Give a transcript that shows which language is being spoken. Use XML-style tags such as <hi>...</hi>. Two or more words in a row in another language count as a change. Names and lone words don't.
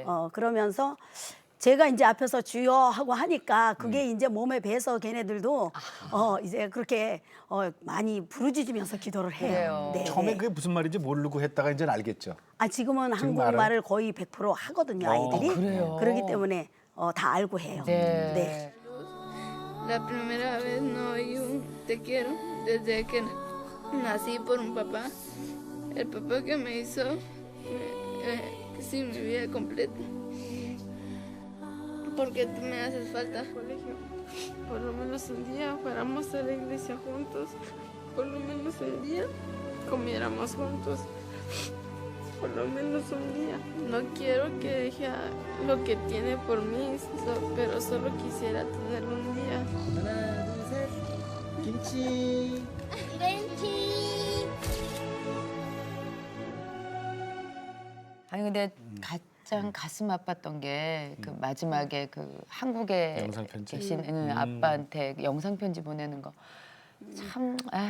<ko>그러면서 제가 이제 앞에서 주여 하고 하니까 그게 이제 몸에 배서 걔네들도 이제 그렇게 많이 부르짖으면서 기도를 해요. 그래요. 네, 처음에 네. 그게 무슨 말인지 모르고 했다가 이제는 알겠죠. 지금은 지금 한국말을 거의 100% 하거든요, 아이들이. 그래요? 그렇기 때문에 다 알고 해요. 네.</ko> <es>La primera vez no oí un te quiero desde que nací por un papá. El papá que me hizo sí, mi vida completa. Porque tú me haces falta. Colegio. Por lo menos un día fuéramos a la iglesia juntos. Por lo menos un día comiéramos juntos. Por lo menos un día. No quiero que deje lo que tiene por mí, pero solo quisiera tenerlo un día.</es> <ko>하나, 둘, 셋. 김치. 아니 근데 가장 가슴 아팠던 게 그 마지막에 그 한국에 영상 편지? 계신 아빠한테 영상 편지 보내는 거 참 아휴.</ko>